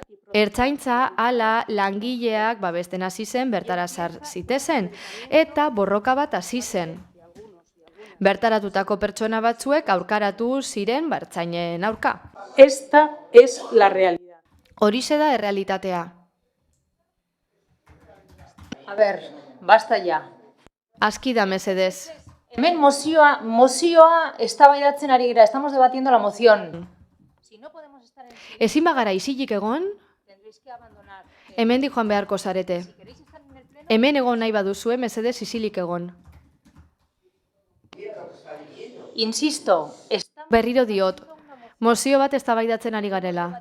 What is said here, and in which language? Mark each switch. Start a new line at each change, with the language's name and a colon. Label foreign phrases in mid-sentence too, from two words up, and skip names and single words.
Basque: Ertzaintza hala langileak babesten hasi zen bertara sar zitezen eta borroka bat hasi zen. Bertaratutako pertsona batzuek aurkaratu ziren ertzainen aurka.
Spanish: Esta es la realidad.
Basque: Horixe da errealitatea.
Spanish: A ver, basta ya. Aski da mesedez.
Basque: Hemen mozioa eztabaidatzen ari gira,
Spanish: estamos debatiendo la moción.
Basque: Ezin bagara isilik egon, hemen di joan beharko zarete. Hemen egon nahi baduzue, mesedez isilik egon.
Spanish: Insisto,
Basque: berriro diot, mozio bat eztabaidatzen ari garela.